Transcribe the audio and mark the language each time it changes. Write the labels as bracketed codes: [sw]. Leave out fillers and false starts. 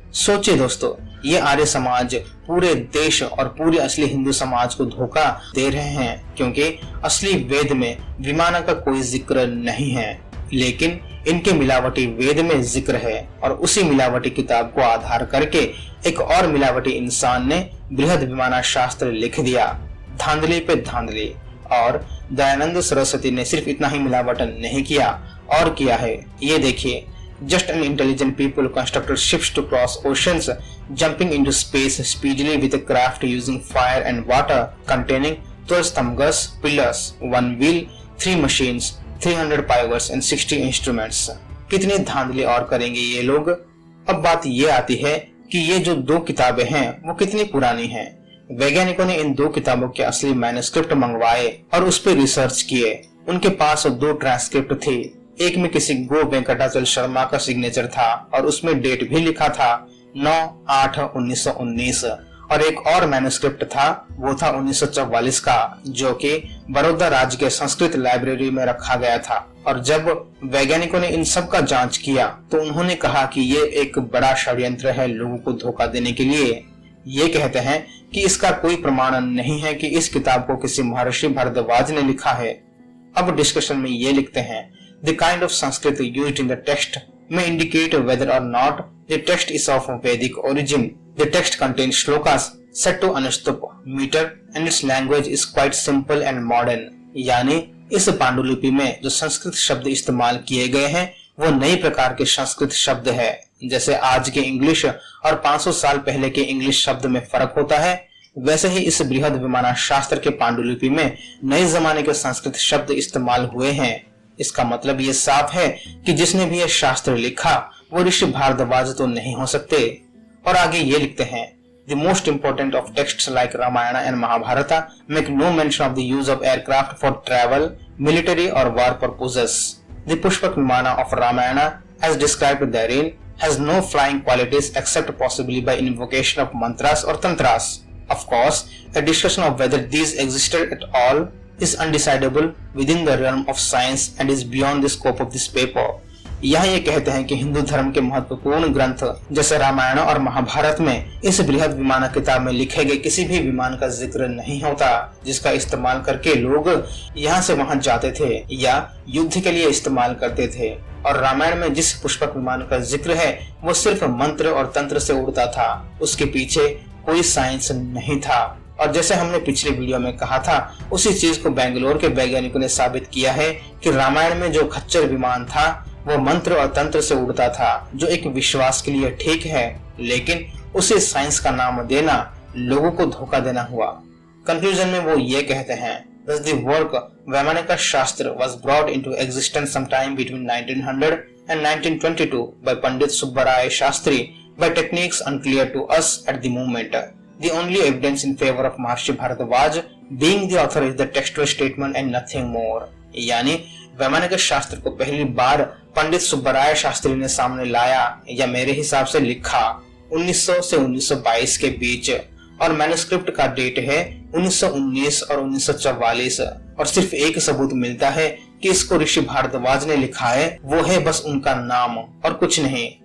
[hi] सोचिए दोस्तों, ये आर्य समाज पूरे देश और पूरे असली हिंदू समाज को धोखा दे रहे हैं क्योंकि असली वेद में विमान का कोई जिक्र नहीं है, लेकिन इनके मिलावटी वेद में जिक्र है और उसी मिलावटी किताब को आधार करके एक और मिलावटी इंसान ने बृहद विमाना शास्त्र लिख दिया। धांधली पे धांधली। और दयानंद सरस्वती ने सिर्फ इतना ही मिलावट नहीं किया और किया है, ये देखिए, [en] just an intelligent people constructed ships to cross oceans, jumping into space speedily with a craft using fire and water, containing 12 stambhas, pillars, 1 wheel, 3 machines, 300 pilots and 60 instruments। [hi] कितनी धांधली और करेंगे ये लोग। अब बात ये आती है कि ये जो 2 किताबें हैं वो कितनी पुरानी हैं। वैज्ञानिकों ने इन 2 किताबों के असली मैन्युस्क्रिप्ट मंगवाए और उस पर रिसर्च किए। उनके पास 2 ट्रांसक्रिप्ट थे, एक में किसी गो वेंकटाचल शर्मा का सिग्नेचर था और उसमें डेट भी लिखा था 9/8/1919 और एक और मैन्युस्क्रिप्ट था, वो था 1944 का, जो कि बड़ौदा राज्य के संस्कृत लाइब्रेरी में रखा गया था। और जब वैज्ञानिकों ने इन सब का जांच किया तो उन्होंने कहा कि ये एक बड़ा षड्यंत्र है लोगों को धोखा देने के लिए। ये कहते हैं कि इसका कोई प्रमाण नहीं है कि इस किताब को किसी महर्षि भारद्वाज ने लिखा है। अब डिस्कशन में ये लिखते हैं, [en] The kind of Sanskrit used in the text may indicate whether or not the text is of Vedic origin. The text contains shlokas set to Anustup meter and its language is quite simple and modern. [hi] यानी इस पांडुलिपि में जो संस्कृत शब्द इस्तेमाल किए गए हैं वो नई प्रकार के संस्कृत शब्द है। जैसे आज के इंग्लिश और 500 साल पहले के इंग्लिश शब्द में फर्क होता है, वैसे ही इस बृहद विमाना शास्त्र के पांडुलिपि में नए जमाने के संस्कृत शब्द इस्तेमाल हुए हैं। इसका मतलब ये साफ है कि जिसने भी यह शास्त्र लिखा वो ऋषि भारद्वाज तो नहीं हो सकते। और आगे ये लिखते हैं, [en] The most important of texts like Ramayana and Mahabharata make no mention of the use of aircraft for travel, military or war purposes. The Pushpak Vimana of Ramayana, as described therein, has no flying qualities except possibly by invocation of mantras or tantras. Of course, a discussion of whether these existed at all is undecidable within the realm of science and is beyond the scope of this paper. [hi] यहाँ ये कहते हैं कि हिंदू धर्म के महत्वपूर्ण ग्रंथ जैसे रामायण और महाभारत में इस बृहद विमान किताब में लिखे गए किसी भी विमान का जिक्र नहीं होता जिसका इस्तेमाल करके लोग यहाँ से वहां जाते थे या युद्ध के लिए इस्तेमाल करते थे। और रामायण में जिस पुष्पक विमान का जिक्र है वो सिर्फ मंत्र और तंत्र से उड़ता था, उसके पीछे कोई साइंस नहीं था। और जैसे हमने पिछले वीडियो में कहा था, उसी चीज को बेंगलोर के वैज्ञानिकों ने साबित किया है कि रामायण में जो खच्चर विमान था वो मंत्र और तंत्र से उड़ता था, जो एक विश्वास के लिए ठीक है, लेकिन उसे साइंस का नाम देना लोगों को धोखा देना हुआ। कंक्लूजन में वो ये कहते हैं, [en] Thus the work Vaimanika Shastra was brought into existence sometime between 1900 and 1922 by Pandit Subbaraya Shastri by techniques unclear to us at the moment. The only evidence in favor of Maharshi Bharadwaj being the author is the textual statement and nothing more. [hi] यानी वैमानिक शास्त्र को पहली बार पंडित सुब्बराय शास्त्री ने सामने लाया या मेरे हिसाब से लिखा 1900 से 1922 के बीच, और मैन्युस्क्रिप्ट का डेट है 1919 और 1944, और सिर्फ एक सबूत मिलता है कि इसको ऋषि भारद्वाज ने लिखा है, वो है बस उनका नाम और कुछ नहीं।